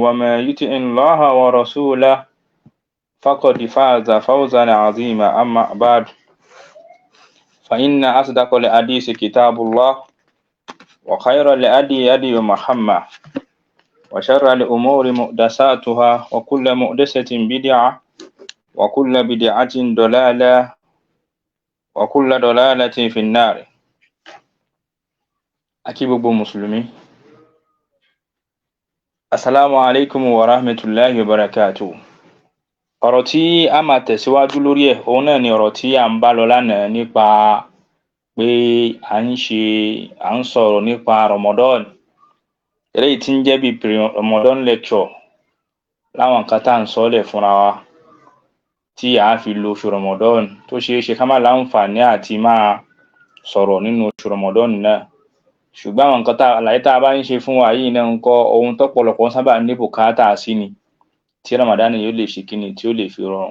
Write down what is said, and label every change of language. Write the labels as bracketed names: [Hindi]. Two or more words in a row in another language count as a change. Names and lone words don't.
[Arabic] وما يطع الله ورسوله فقد فاز فوزا عظيما أما بعد فإن أصدق الحديث كتاب الله وخير الهدي هدي محمد وشر الأمور محدثاتها وكل محدثة بدعة وكل بدعة ضلالة وكل ضلالة في النار. أكيد مسلمين السلام عليكم ورحمة الله وبركاته. [Yoruba] ọ̀rọ̀ tí a máa tẹ̀síwájú lórí ẹ̀ òun náà ni ọ̀rọ̀ tí à ń bá lọ lánàá nípa pé à ń sọ̀rọ̀ nípa Ramadan eléyìí tí ń jẹ́ bí [English] Pre-Ramadan lecture [Yoruba] láwọn nǹkan tá à ń sọ́lẹ̀ fúnra wa tí a fi lo oṣù Ramadan tó ṣeé ṣe ká má láǹfààní àti máa sọ̀rọ̀ nínú oṣù Ramadan náà ṣùgbọ́n àwọn nǹkan àlàyé tá a bá ń ṣe fún wa yìí náà ń kọ́ ohun tọ́pọ̀lọpọ̀ sábà ní bùkátà sí ni tí Ramadan yóò lè ṣe kíni tí ó lè fi rọrùn.